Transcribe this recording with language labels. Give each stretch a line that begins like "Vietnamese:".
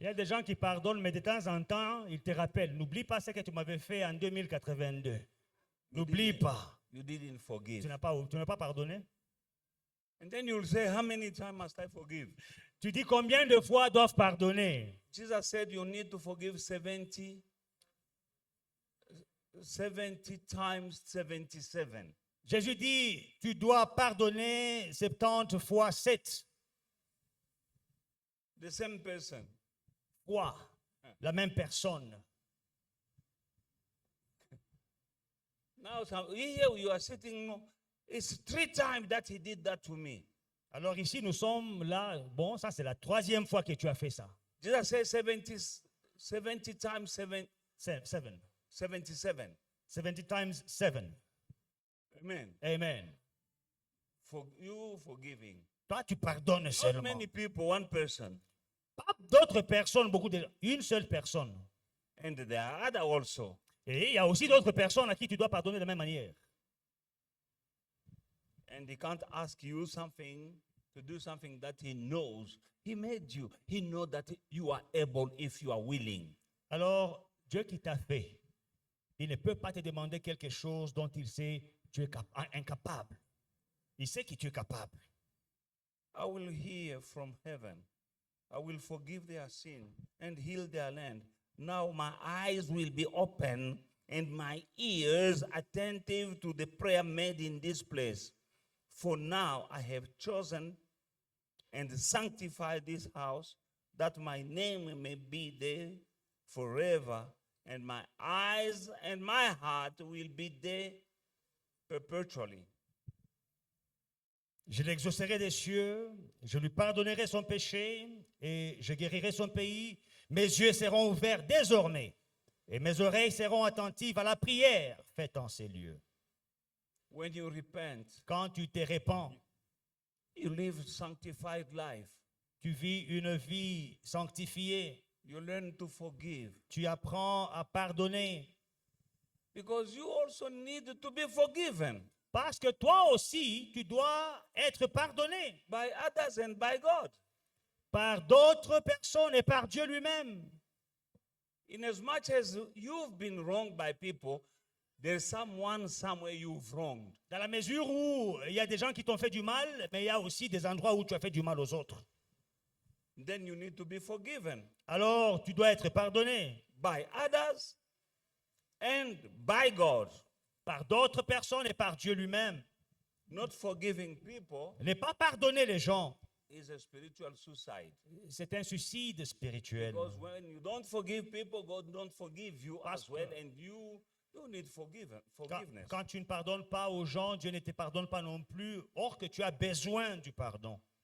French: Il y a des gens qui pardonnent, mais de temps en temps, ils te rappellent. N'oublie pas ce que tu m'avais fait en 2082. N'oublie pas.
English: You didn't
French: Tu
English: forgive.
French: n'as pas pardonné.
English: And then you'll say, how many times must I forgive?
French: Tu dis combien de fois doivent pardonner?
English: Jesus said you need to forgive 70 times 77.
French: Jésus dit, tu dois pardonner 70 fois 7
English: The same person.
French: fois la même personne.
English: Now, here you are sitting, no, it's 3 times that he did that to me.
French: Alors ici, nous sommes là. Bon, ça c'est la 3e fois que tu as fait ça.
English: Jesus said 70 times 7, 7. 77. 70 times 7. Amen. Amen. For you forgiving.
French: Toi, tu pardonnes
English: Not
French: seulement.
English: many people, one person.
French: Pas d'autres personnes, une seule personne.
English: And there are other also.
French: Et il y a aussi d'autres personnes à qui tu dois pardonner de la même manière.
English: And he can't ask you something to do something that he knows. He made you. He knows that you are able if you are willing.
French: Alors, Dieu qui t'a fait, il ne peut pas te demander quelque chose dont il sait que tu es incapable. Il sait que tu es capable.
English: I will hear from heaven. I will forgive their sin and heal their land. Now my eyes will be open and my ears attentive to the prayer made in this place. For now I have chosen and sanctified this house, that my name may be there forever, and my eyes and my heart will be there perpetually.
French: Je l'exaucerai des cieux, je lui pardonnerai son péché et je guérirai son pays. Mes yeux seront ouverts désormais et mes oreilles seront attentives à la prière faite en ces lieux.
English: When you repent,
French: Quand tu te répands,
English: you live sanctified life.
French: tu vis une vie sanctifiée,
English: You learn to forgive.
French: tu apprends à pardonner.
English: Because you also need to be forgiven
French: Parce que toi aussi, tu dois être pardonné
English: by others and by God.
French: par d'autres personnes et par Dieu lui-même.
English: In as much as you've been wronged by people, there's someone somewhere you've wronged.
French: Dans la mesure où il y a des gens qui t'ont fait du mal, mais il y a aussi des endroits où tu as fait du mal aux autres.
English: Then you need to be forgiven
French: Alors, tu dois être pardonné
English: by others and by God.
French: par d'autres personnes et par Dieu lui-même.
English: Not forgiving people
French: Ne pas pardonner les gens,
English: is a spiritual suicide.
French: c'est un suicide spirituel.
English: Because when you don't forgive people, God don't forgive you
French: Parce
English: as well,
French: que-
English: and you need
French: Quand,
English: forgiveness.
French: quand tu ne pardonnes pas aux gens, Dieu ne te pardonne pas non plus, or que tu as besoin du pardon.